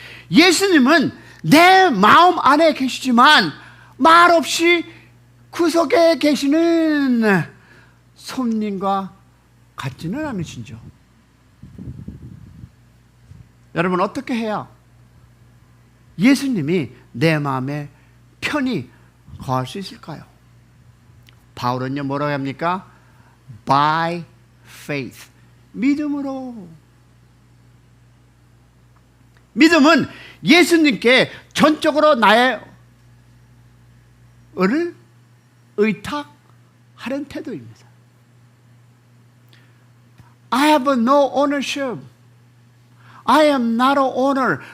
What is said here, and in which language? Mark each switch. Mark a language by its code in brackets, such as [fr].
[ko] 예수님은 내 마음 안에 계시지만 말없이 구석에 계시는 손님과 같지는 않으신죠. 여러분, 어떻게 해야 예수님이 내 마음에 편히 거할 수 있을까요? 바울은요 뭐라고 합니까? [en] By faith, [ko] 믿음으로. 믿음은 예수님께 전적으로 나의 을을 의탁하는 태도입니다. [en] I have no ownership. I am not an owner.